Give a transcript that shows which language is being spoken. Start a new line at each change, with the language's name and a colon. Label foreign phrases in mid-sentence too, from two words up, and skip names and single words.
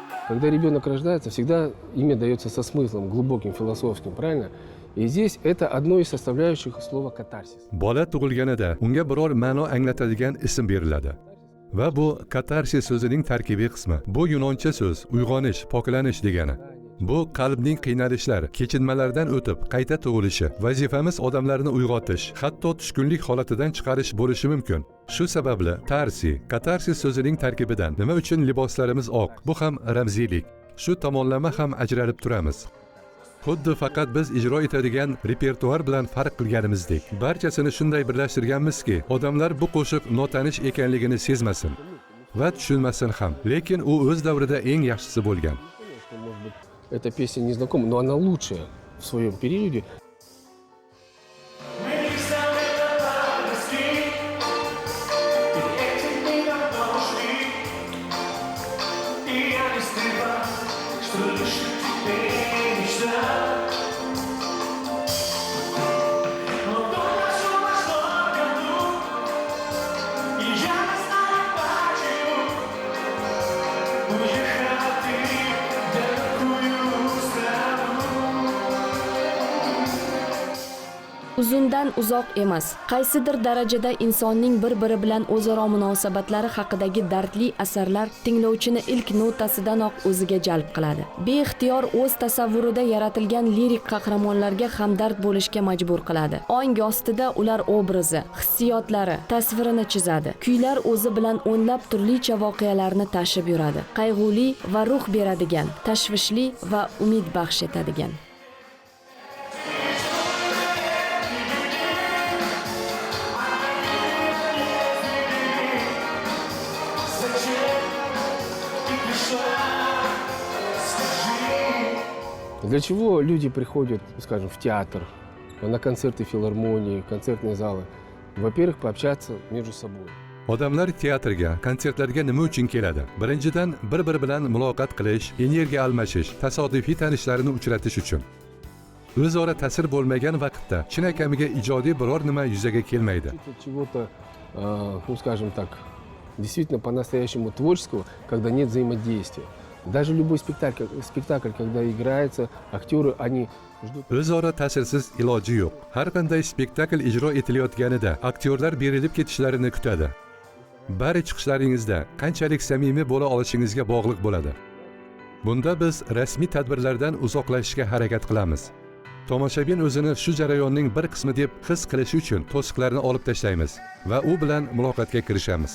Russian: Когда ребенок рождается, всегда имя дается со смыслом, глубоким, философским, правильно? И здесь это одно из составляющих слова катарсис.
Uzbek: Bola tug'ilganida unga biror ma'no anglatadigan ism beriladi. Va bu katarsis so'zining tarkibiy qismi. Bu yunoncha so'z uyg'onish, poklanish degani. Bu qalbning qiynalishlar, kechinmalardan o'tib qayta tug'ilishi, vazifamiz odamlarni uyg'otish, hatto tushkunlik holatidan chiqarish bo'lishi mumkin. Shu sababli katarsis so'zining tarkibidan nima uchun liboslarimiz oq? Bu ham ramziylik. Shu tomonlama ham ajralib turamiz. Xuddi faqat biz ijro etadigan repertuar bilan farq qilganimizdek, barchasini shunday birlashtirganmizki, odamlar bu qo'shiq notanish ekanligini sezmasin va tushunmasin ham. Lekin u o'z davrida eng yaxshisi bo'lgan.
Russian: Может быть, эта песня не знакома, но она лучшая в своем периоде. Мы не сами подросли, и этим миром дошли. И я не скрываю, что лишь теперь мечта. Но то все вошло в году, и я не знаю почему. Уехала ты в далекую страну.
Uzbek: Uzundan uzoq emas. Qaysidir darajada insonning bir-biri bilan o'zaro munosabatlari haqidagi dardli asarlar tinglovchini ilk notasidanoq o'ziga jalb qiladi. Beixtiyor o'z tasavvurida yaratilgan lirik qahramonlarga hamdard bo'lishga majbur qiladi. Ong ostida ular obrazi, hissiyotlari, tasvirini chizadi. Kuylar o'zi bilan o'nlab turlicha voqealarni tashib yuradi. Qayg'uli va ruh beradigan, tashvishli va umid baxsh etadigan.
Russian: Зачем ты пришла? Скажи. Для чего люди приходят, скажем, в театр, на концерты филармонии, концертные залы? Во-первых, пообщаться между собой.
Uzbek: Odamlar teatrga, konsertlarga nima uchun keladi? Birinchidan, bir-biri bilan muloqot qilish, energiya almashish, tasodifiy tanishlarini uchratish uchun. O'zaro ta'sir bo'lmagan vaqtda chinakamiga ijodiy biror nima yuzaga kelmaydi.
Russian: Чего-то, ну скажем так, действительно по-настоящему творческого, когда нет взаимодействия. Даже любой спектакль, когда играется, актеры, они ждут...
Uzbek: O'zaro ta'sirsiz iloji yo'q. Har qanday spektakl ijro etilayotganida aktyorlar berilib ketishlarini kutadi. Bari chiqishlaringizda qanchalik samimiy bo'la olishingizga bog'liq bo'ladi. Bunda biz rasmiy tadbirlardan uzoqlashishga harakat qilamiz. Tomoshabin o'zini shu jarayonning bir qismi deb his qilishi uchun to'siqlarni olib tashlaymiz va u bilan muloqotga kirishamiz.